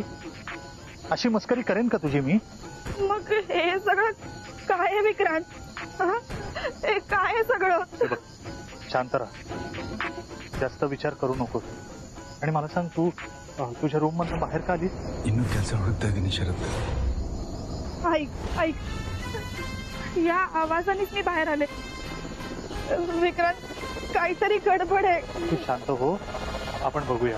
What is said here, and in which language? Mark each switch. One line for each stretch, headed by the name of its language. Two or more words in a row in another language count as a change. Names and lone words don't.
Marathi: अशी मस्करी करेन का तुझी मी? मग हे सगळं काय आहे विक्रांत? हे काय आहे सगळं? शांत राहा, जास्त विचार करू नकोस. आणि मला सांग, तू तुझ्या रूम मधून बाहेर का आलीस?
Kannada: ಇನ್ನೂ ಕೆಲಸ ಹುಡುಕ್ತಾ ಇದ್ದೀನಿ ಶರತ್.
Marathi: ऐक, या आवाजानेच मी बाहेर आले. विक्रांत, काहीतरी गडबड आहे. तू शांत हो, आपण बघूया.